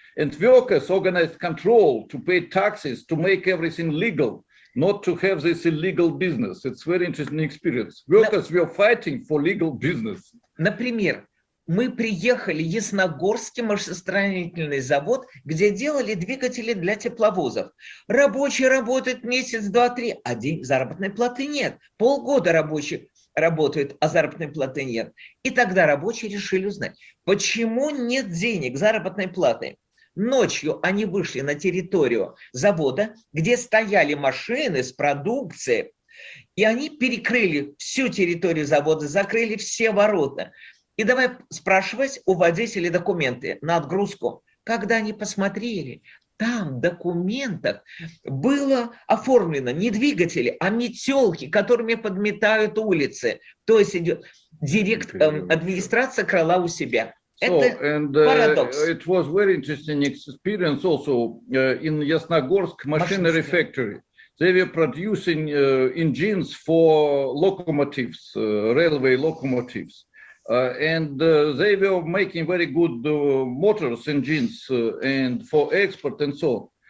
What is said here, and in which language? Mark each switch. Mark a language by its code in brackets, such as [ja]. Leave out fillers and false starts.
[en] And workers organized control to pay taxes, to make everything legal, not to have this illegal business. It's very interesting experience. Workers were fighting for legal business. [ru] Например, мы приехали в Ясногорский машиностроительный завод, где делали двигатели для тепловозов. Рабочие работают месяц, два, три, а заработной платы нет. Полгода рабочие работают, а заработной платы нет. И тогда рабочие решили узнать, почему нет денег, заработной платы. Ночью они вышли на территорию завода, где стояли машины с продукцией, и они перекрыли всю территорию завода, закрыли все ворота. И давай спрашивать у водителей документы на отгрузку. Когда они посмотрели, там в документах было оформлено не двигатели, а метелки, которыми подметают улицы. То есть идет администрация крала у себя. [en] So, and it was very interesting experience also in Yasnogorsk machinery factory. They were producing engines for locomotives, railway locomotives. And they were making very good motors, engines, and for export and so on.